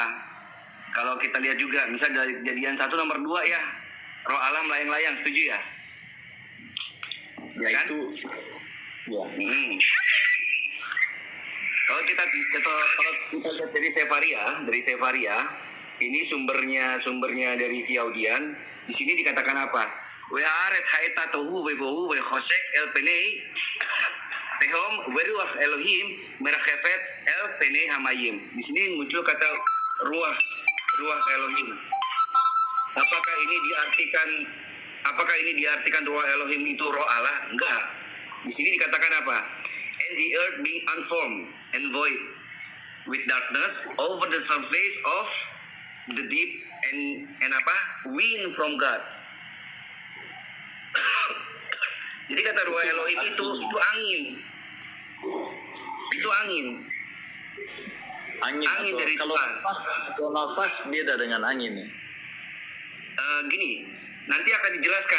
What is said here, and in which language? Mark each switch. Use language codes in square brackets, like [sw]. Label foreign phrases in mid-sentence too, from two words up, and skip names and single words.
[id] Kalau kita lihat juga, misal dari Kejadian 1 nomor 2 ya, roh Allah melayang-layang, setuju ya? Ya kan? Itu ya. Kalau kita lihat dari Sefaria, ini sumbernya dari Yaudian. Di sini dikatakan apa? [he] והארץ היתה תהו ובהו וחשך על פני תהום ורוח אלהים מרחפת על פני המים. [id] Di sini muncul kata [he] רוח אלהים. [id] Apakah ini diartikan [he] רוח אלהים [id] itu roh Allah? Enggak. Di sini dikatakan apa? [en] And the earth being unformed and void with darkness over the surface of the deep and apa? Wind from God. [id] Jadi kata [he] רוח אלהים [id] itu angin. Itu angin. Angin dari kalau Tuhan. kalau nafas beda dengan angin ya. Gini, nanti akan dijelaskan.